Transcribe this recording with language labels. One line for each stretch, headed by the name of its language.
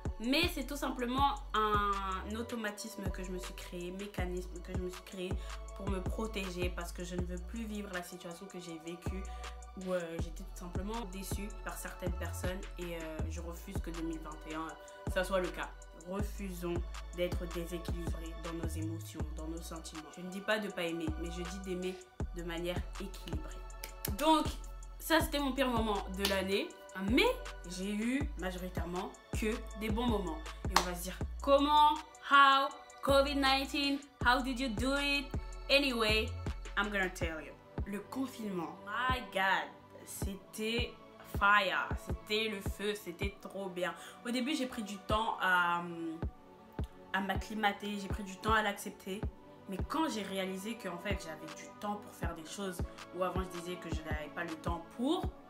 French: Mais c'est tout simplement un automatisme que je me suis créé, mécanisme que je me suis créé pour me protéger parce que je ne veux plus vivre la situation que j'ai vécue où j'étais tout simplement déçue par certaines personnes et je refuse que 2021 ça soit le cas. Refusons d'être déséquilibrés dans nos émotions, dans nos sentiments. Je ne dis pas de ne pas aimer, mais je dis d'aimer de manière équilibrée. Donc, ça c'était mon pire moment de l'année, mais j'ai eu majoritairement que des bons moments. Et on va se dire comment,
English: how, COVID-19, how did you do it? Anyway, I'm gonna tell you.
French: Le confinement,
English: my God,
French: c'était fire, c'était le feu, c'était trop bien. Au début, j'ai pris du temps à m'acclimater, j'ai pris du temps à l'accepter. Mais quand j'ai réalisé qu'en fait, j'avais du temps pour faire des choses où avant je disais que je n'avais pas le temps pour...